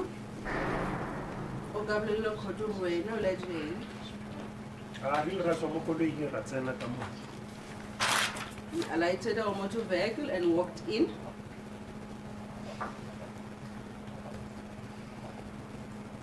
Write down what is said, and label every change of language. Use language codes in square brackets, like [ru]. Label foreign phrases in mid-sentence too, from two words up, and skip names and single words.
[tn] O ka bolelela kgotso gore wena o la direng? Ga re ile ra tswa mo koloing ra tsena ka mo. [en] He alighted our motor vehicle and walked in.